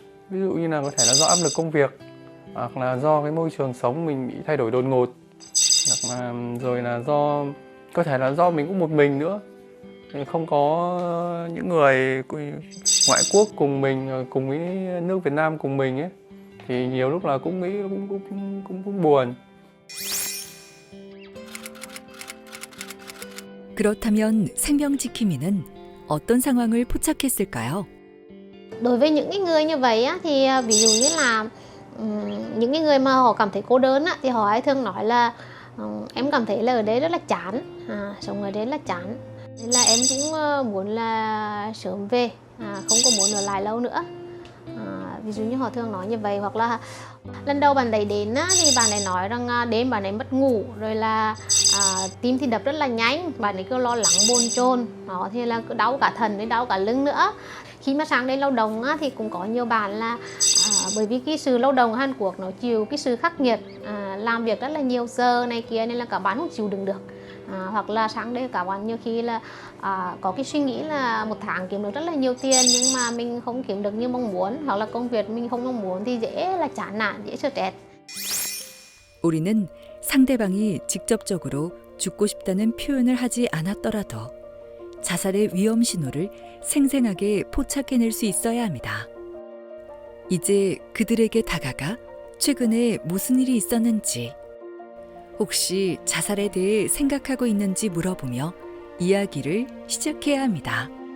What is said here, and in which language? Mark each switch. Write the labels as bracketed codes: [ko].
[vi] Ví dụ như là có thể là do áp lực công việc hoặc là do cái môi trường sống mình bị thay đổi đột ngột, hoặc là rồi là có thể là do mình cũng một mình nữa, thì không có những người ngoại quốc cùng mình, cùng với nước Việt Nam cùng mình ấy, thì nhiều lúc là cũng nghĩ cũng buồn. [ko] 그렇다면 생명지킴이는 어떤 상황을 포착했을까요? [vi] Đối với những cái người như vậy á, thì ví dụ như là những cái người mà họ cảm thấy cô đơn á, thì họ hay thường nói là em cảm thấy là ở đây rất là chán, sống ở đây rất là chán, nên là em cũng muốn là sớm về, không có muốn ở lại lâu nữa. Ví dụ như họ thường nói như vậy. Hoặc là lần đầu bạn ấy đến á, thì bạn ấy nói rằng đêm bạn ấy mất ngủ, rồi là tim thì đập rất là nhanh, bạn ấy cứ lo lắng bồn chồn, đó thì là cứ đau cả thần với đau cả lưng nữa. Khi mà sang đây lao động á, thì cũng có nhiều bạn là bởi vì cái sự lao động ở Hàn Quốc nó chịu cái sự khắc nghiệt, làm việc rất là nhiều giờ này kia, nên là các bạn không chịu đựng được. Hoặc là sang đây các bạn nhiều khi là có cái suy nghĩ là một tháng kiếm được rất là nhiều tiền, nhưng mà mình không kiếm được như mong muốn, hoặc là công việc mình không mong muốn thì dễ là chán nản, dễ stress. [ko] 우리는 상대방이 직접적으로 죽고 싶다는 표현을 하지 않았더라도 자살의 위험 신호를 생생하게 포착해낼 수 있어야 합니다. 이제 그들에게 다가가 최근에 무슨 일이 있었는지, 혹시 자살에 대해 생각하고 있는지 물어보며 이야기를 시작해야 합니다.